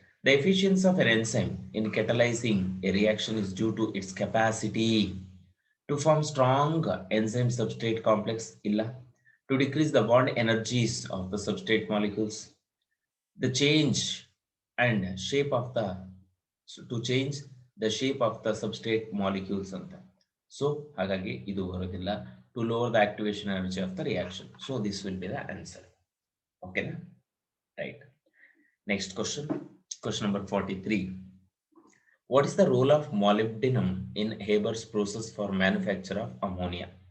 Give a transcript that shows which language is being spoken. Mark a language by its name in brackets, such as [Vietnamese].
[English] The efficiency of an enzyme in catalyzing a reaction is due to its capacity to form strong enzyme substrate complex, illa, to decrease the bond energies of the substrate molecules, the change and shape of the to change the shape of the substrate molecules anta. [Kannada] So ಹಾಗಾಗಿ ಇದು ಬರೋದಿಲ್ಲ. [English] To lower the activation energy of the reaction. So this will be the answer. Okay na? Right. Next question. Question number 43. What is the role of molybdenum in Haber's process for manufacture of ammonia?